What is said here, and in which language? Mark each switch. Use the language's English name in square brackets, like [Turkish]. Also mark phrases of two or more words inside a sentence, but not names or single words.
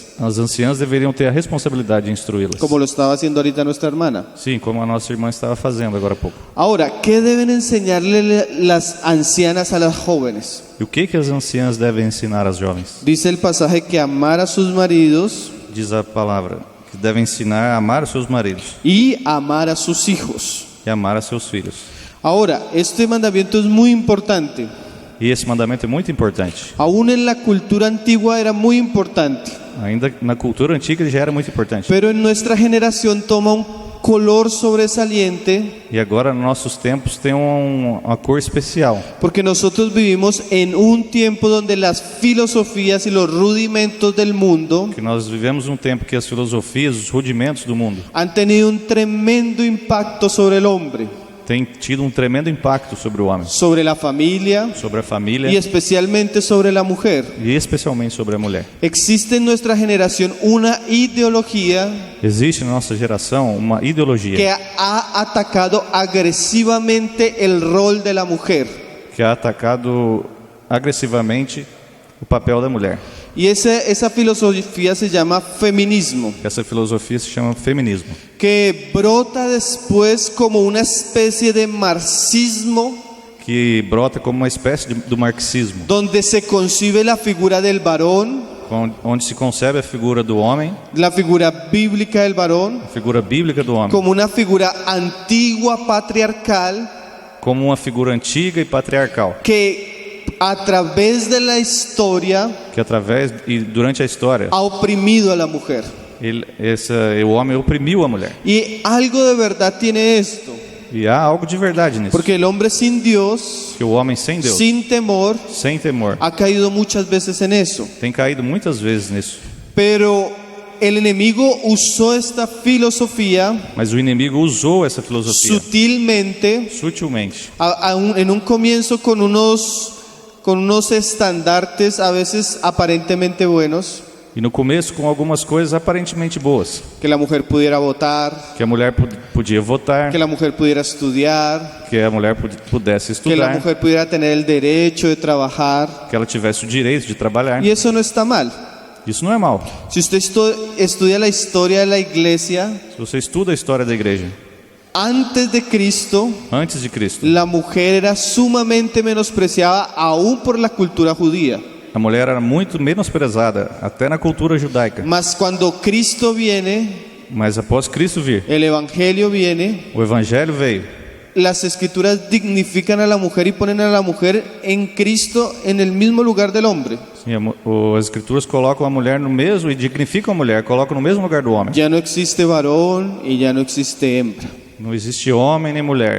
[Portuguese] as anciãs deveriam ter a responsabilidade de instruí-las. [Spanish] como lo estaba haciendo ahorita nuestra hermana. [Portuguese] Sim, como a nossa irmã estava fazendo agora há pouco. [Spanish] Ahora, ¿qué deben enseñarle las ancianas a las jóvenes? [Portuguese] E o que as anciãs devem ensinar às jovens? [Spanish] Dice el pasaje que amar a sus maridos [Portuguese] Diz a palavra que devem ensinar a amar os seus maridos [Spanish] y amar a sus hijos. [Portuguese] e amar a seus filhos. [Spanish] Ahora, este mandamiento es muy importante. [Portuguese] E esse mandamento é muito importante. [Spanish] Aún en la cultura antigua era muy importante, [Portuguese] Ainda na cultura antiga ele já era muito importante. [Spanish] pero en nuestra generación toma un color sobresaliente [Portuguese] E agora, nos nossos tempos, tem uma cor especial. [Spanish] porque nosotros vivimos en un tiempo donde las filosofías y los rudimentos del mundo [Portuguese] Que nós vivemos um tempo que as filosofias, os rudimentos do mundo, [Spanish] han tenido un tremendo impacto sobre el hombre, [Portuguese] têm tido um tremendo impacto sobre o homem, [Spanish] sobre la familia [Portuguese] sobre a família [Spanish] y especialmente sobre la mujer. [Portuguese] e especialmente sobre a mulher. [Spanish] Existe en nuestra generación una ideología [Portuguese] Existe na nossa geração uma ideologia [Spanish] que ha atacado agresivamente el rol de la mujer. [Portuguese] que ha atacado agressivamente o papel da mulher. [Spanish] Y esa filosofía se llama feminismo, [Portuguese] Essa filosofia se chama feminismo, [Spanish] que brota después como una especie de marxismo, [Portuguese] que brota como uma espécie do marxismo, [Spanish] donde se concibe la figura del varón, [Portuguese] onde se concebe a figura do homem, [Spanish] la figura bíblica del varón, [Portuguese] a figura bíblica do homem, [Spanish] como una figura antigua patriarcal [Portuguese] como uma figura antiga e patriarcal, [Spanish] que a través de la historia [Portuguese] que através e durante a história [Spanish] ha oprimido a la mujer. [Portuguese] o homem oprimiu a mulher. [Spanish] Y algo de verdad tiene esto, [Portuguese] E há algo de verdade nisso. [Spanish] porque el hombre sin Dios, [Portuguese] Que o homem sem Deus, [Spanish] sin temor, [Portuguese] sem temor, [Spanish] ha caído muchas veces en eso. [Portuguese] tem caído muitas vezes nisso. [Spanish] Pero el enemigo usó esta filosofía [Portuguese] Mas o inimigo usou essa filosofia [Spanish] sutilmente, [Portuguese] sutilmente, [Spanish] en un comienzo con unos estandartes a veces aparentemente buenos, [Portuguese] e no começo com algumas coisas aparentemente boas, [Spanish] que la mujer pudiera votar, [Portuguese] que a mulher podia votar, [Spanish] que la mujer pudiera estudiar, [Portuguese] que a mulher pudesse [Spanish] que la [Portuguese] estudar, [Spanish] mujer pudiera tener el derecho de trabajar, [Portuguese] que ela tivesse o direito de trabalhar. [Spanish] y eso no está mal. [Portuguese] Isso não é mal. [Spanish] Si usted estudia la historia de la iglesia, [Portuguese] Se você estuda a história da igreja, [Spanish] antes de Cristo, [Portuguese] antes de Cristo, [Spanish] la mujer era sumamente menospreciada aún por la cultura judía. [Portuguese] a mulher era muito menosprezada, até na cultura judaica. [Spanish] Mas cuando Cristo viene, [Portuguese] Mas após Cristo vir, [Spanish] el Evangelio viene, [Portuguese] o evangelho veio. [Spanish] las escrituras dignifican a la mujer y ponen a la mujer en Cristo en el mismo lugar del hombre. [Portuguese] Sim, as escrituras colocam a mulher no mesmo e dignificam a mulher, colocam no mesmo lugar do homem. [Spanish] Ya no existe varón y ya no existe hembra. [Portuguese] Não existe homem nem mulher.